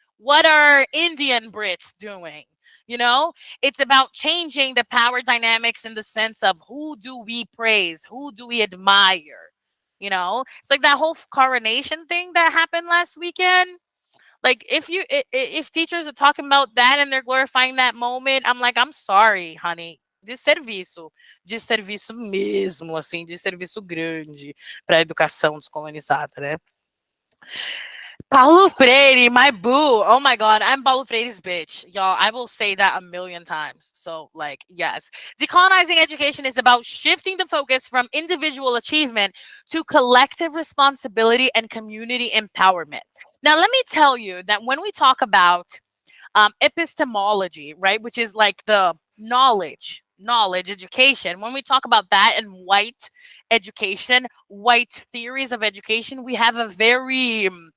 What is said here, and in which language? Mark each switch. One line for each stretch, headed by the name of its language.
English: What are Indian Brits doing? You know, it's about changing the power dynamics in the sense of who do we praise, who do we admire. You know, it's like that whole coronation thing that happened last weekend. Like if teachers are talking about that and they're glorifying that moment, I'm like, I'm sorry, honey.
Portuguese: De serviço mesmo, assim, de serviço grande para a educação descolonizada, né?
English: Paulo Freire, my boo. Oh my God, I'm Paulo Freire's bitch. Y'all, I will say that a million times. So, like, yes. Decolonizing education is about shifting the focus from individual achievement to collective responsibility and community empowerment. Now, let me tell you that when we talk about epistemology, right, which is like the knowledge education, when we talk about that and white education, white theories of education, we have a very